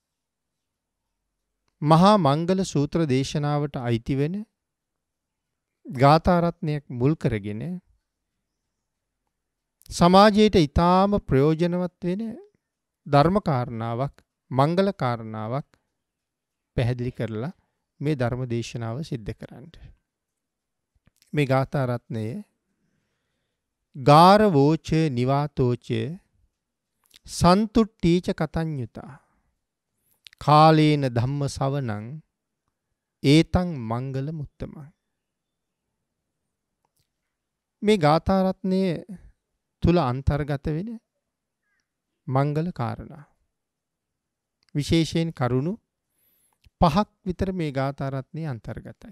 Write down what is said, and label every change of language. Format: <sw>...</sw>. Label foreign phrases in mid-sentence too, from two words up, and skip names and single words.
<si>මහා මංගල සූත්‍ර දේශනාවට අයිති වෙන ගාථා රත්නයක් මුල් කරගෙන සමාජයට ඊටාම ප්‍රයෝජනවත් වෙන ධර්ම කාරණාවක් මංගල කාරණාවක් පැහැදිලි කරලා මේ ධර්ම දේශනාව සිද්ධ කරන්න.</si> <pi>මේ ගාථා රත්නය ගාරවෝච නිවාතෝච සන්තුට්ඨීච කතඤ්ඤුතා කාලේන ධම්ම සවනං ඒතං මංගල මුත්තමං.</pi> <si>මේ ගාථා රත්නය තුල අන්තර්ගත වෙන මංගල කාරණා විශේෂයෙන් කරුණු 5ක් විතර මේ ගාථා රත්නයේ අන්තර්ගතයි.</si>